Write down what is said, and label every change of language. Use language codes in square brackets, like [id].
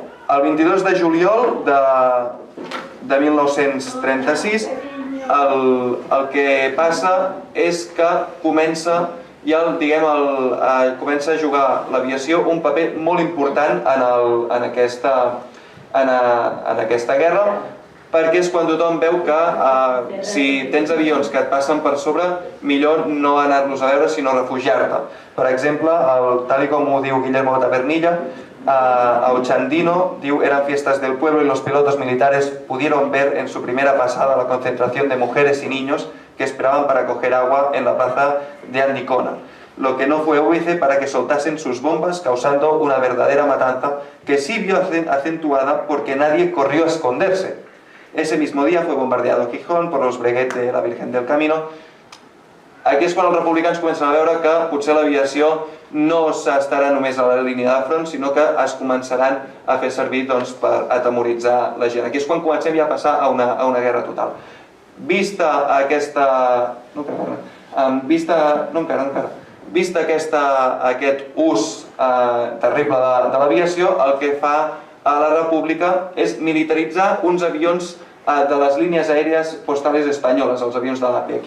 [ca] El 22 de juliol de 1936 el que passa és que comença a jugar l'aviació un paper molt important en aquesta guerra, perquè és quan tothom veu que si tens avions que et passen per sobre, millor no anar-los a veure, sinó refugiar-te. Per exemple, tal com ho diu Guillermo Tavernilla, a Ochandino diu: [es] eran fiestas del pueblo y los pilotos militares pudieron ver en su primera pasada la concentración de mujeres y niños que esperaban para coger agua en la plaza de Andicona, lo que no fue óbice para que soltasen sus bombas, causando una verdadera matanza que sí vio acentuada porque nadie corrió a esconderse. Ese mismo día fue bombardeado Gijón por los Breguet de la Virgen del Camino. [ca] Aquí és quan els republicans comencen a veure que potser l'aviació no estarà només a la línia de front, sinó que es començaran a fer servir per atemoritzar la gent. Aquí és quan comencem ja a passar a una guerra total. Vista aquest ús terrible de l'aviació, el que fa a la República és militaritzar uns avions de les línies aèries postales espanyoles, els avions de l'APE.